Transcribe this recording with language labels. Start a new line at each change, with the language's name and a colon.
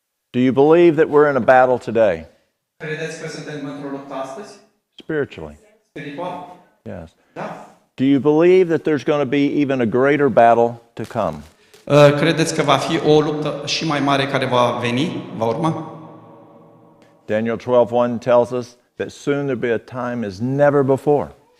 English: Do you believe that we're in a battle today?
Romanian: Credeți că suntem într-o luptă astăzi?
English: Spiritually.
Romanian: Spiritual?
English: Yes.
Romanian: Da.
English: Do you believe that there's going to be even a greater battle to come?
Romanian: Credeți că va fi o luptă și mai mare care va veni, va urma?
English: Daniel 12:1 tells us that soon there'll be a time as never before.